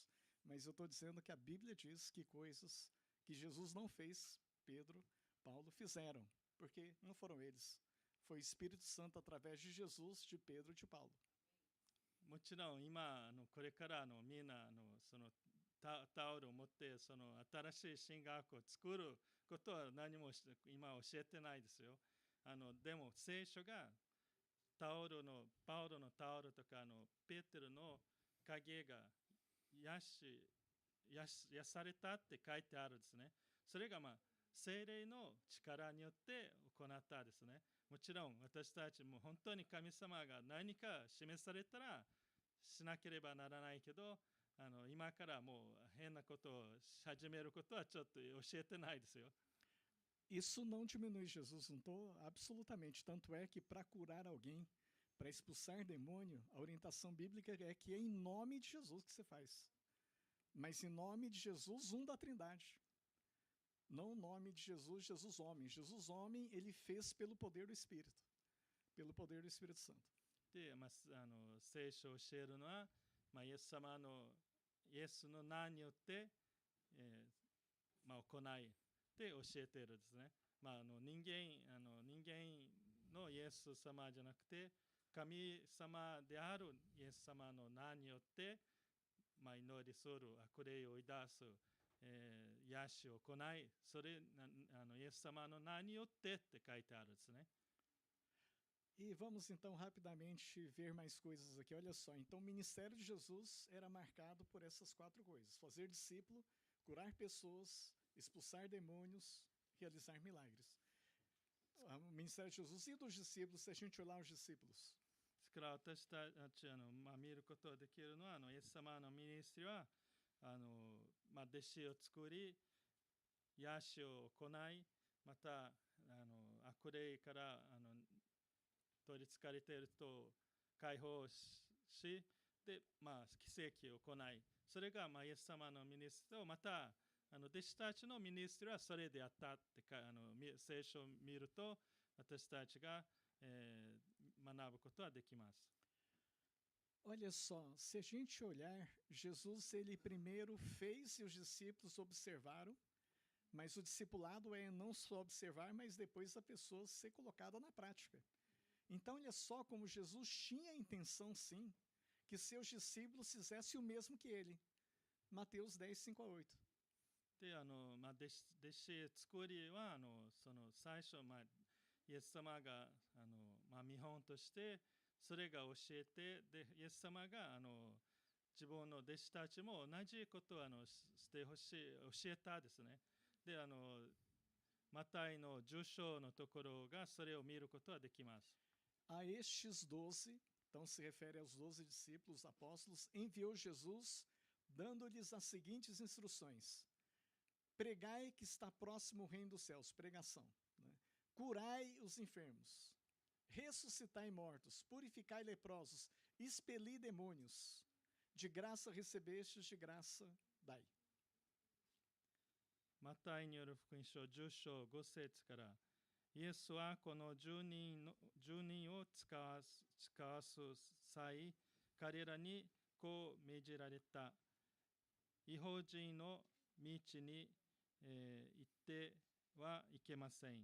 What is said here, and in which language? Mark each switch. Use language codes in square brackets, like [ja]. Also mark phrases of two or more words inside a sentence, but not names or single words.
[pt] Mas eu estou dizendo que a Bíblia diz que coisas que Jesus não fez, Pedro, Paulo fizeram, porque não foram eles. Foi o Espírito Santo através de Jesus, de Pedro e de Paulo. [ja] もちろん今これからみんなそのタオルを持ってその新しい神学を作ることは何も今教えてないですよ。でも聖書がパウロのタオルとかペテロの影が癒されたって書いてあるんですね。それが聖霊の力によって行ったですね。もちろん私たちも本当に神様が何か示されたらしなければならないけど、今からもう変なことを始めることはちょっと教えてないですよ。 [pt] Isso não diminui Jesus, não estou absolutamente. Tanto é que para curar alguém, para expulsar demônio, a orientação bíblica é que é em nome de Jesus que você faz. Mas em nome de Jesus, da Trindade. Não o nome de Jesus, Jesus homem. Jesus homem, ele fez pelo poder do Espírito. Pelo poder do Espírito Santo. [ja] で、聖書を教えるのは、イエス様のイエスの名によって、行いで教えているんですね。人間のイエス様じゃなくて、神様であるイエス様の名によって、祈りする、悪霊を追い出す、癒しを行い、それイエス様の名によってって書いてあるんですね。 [pt] E vamos então rapidamente ver mais coisas aqui. Olha só, então o ministério de Jesus era marcado por essas 4 coisas: fazer discípulo, curar pessoas, expulsar demônios, realizar milagres. O ministério de Jesus e dos discípulos, se a gente olhar os discípulos. [ja] ですから私たち見ることができるのはイエス様のミニストリーは弟子を作り癒しを行い、また悪霊から取りつかれている人を解放し、で、奇跡を行い、それがイエス様のミニストリー、また弟子たちのミニストリーはそれであったって聖書を見ると私たちが、学ぶことはできます。 [pt] Olha só, se a gente olhar, Jesus ele primeiro fez e os discípulos observaram, mas o discipulado é não só observar, mas depois a pessoa ser colocada na prática. Então, olha só como Jesus tinha a intenção, sim, que seus discípulos fizessem o mesmo que ele. Mateus 10, 5 a 8. [ja] で、弟子作りはその最初、イエス様が見本としてそれが教えて、でイエス様が自分の弟子たちも同じことをしてほしい教えたですね。でマタイの10章のところがそれを見ることはできます。 [pt] A estes 12 Então se refere aos 12 discípulos, apóstolos, enviou Jesus, dando-lhes as seguintes instruções: pregai que está próximo o reino dos céus, pregação, né? Curai os enfermos, ressuscitai mortos, purificai leprosos, expeli demônios, de graça recebestes, de graça dai. [ja] マタイによる福音書10章5節から、イエスはこの10人を使わす際、彼らにこう命じられた。異邦人の道に、行ってはいけません。